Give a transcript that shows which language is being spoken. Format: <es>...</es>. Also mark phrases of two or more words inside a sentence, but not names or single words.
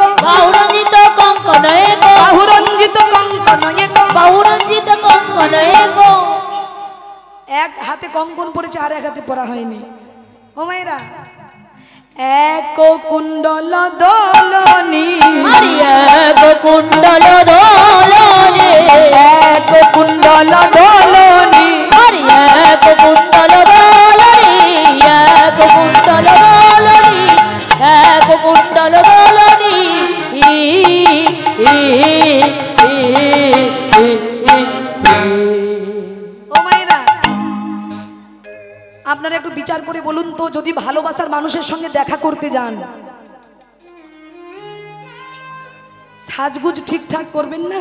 <bn>বাহুরঞ্জিত কঙ্কন এক বাহুরঞ্জিত কঙ্কন এক বাহুরঞ্জিত কঙ্কন এক এক হাতে কঙ্কন পড়েছে আর এক হাতে পড়া হয়নি ও মায়েরা এক কুণ্ডল দলনি আরে এক কুণ্ডল দোলনে এক কুণ্ডল দলনি আরে এক কুণ্ডল দোলনে এক কুণ্ডল দোলনে এক কুণ্ডল দোলনে ও মায়েরা আপনারা একটু বিচার করে বলুন তো যদি ভালোবাসার মানুষের সঙ্গে দেখা করতে যান সাজগুজ ঠিকঠাক করবেন না</bn>